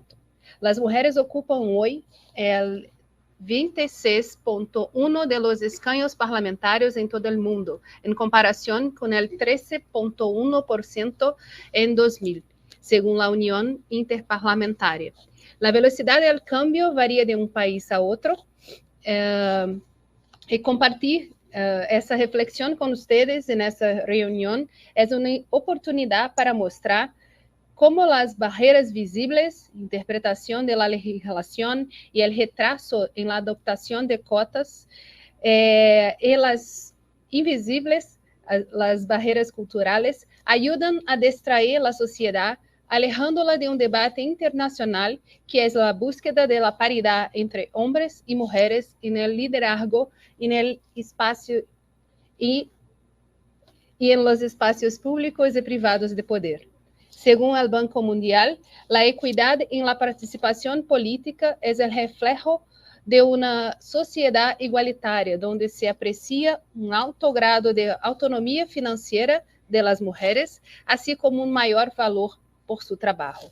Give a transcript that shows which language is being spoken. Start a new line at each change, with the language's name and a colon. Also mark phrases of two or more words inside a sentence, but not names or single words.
Spanish: Las mujeres ocupan hoy el 26,1% de los escaños parlamentarios en todo el mundo, en comparación con el 13,1% en 2000, según la Unión Interparlamentaria. La velocidad del cambio varía de un país a otro. Y compartir
Portuguese: essa reflexão com vocês nessa reunião é uma oportunidade para mostrar como as barreiras visíveis, interpretação da legislação e o retraso em la adoptação de cotas e as invisíveis, as barreiras culturais, ajudam a distrair a sociedade, alejándola de um debate internacional que é a
Spanish: búsqueda de la paridad entre hombres y mujeres en el liderazgo, en el espacio y en los espacios públicos y privados de poder. Según el Banco Mundial, la equidad en la participación política es el reflejo de una sociedad igualitaria, donde se aprecia un alto grado de autonomía financiera de las mujeres, así como un mayor valor por su trabajo.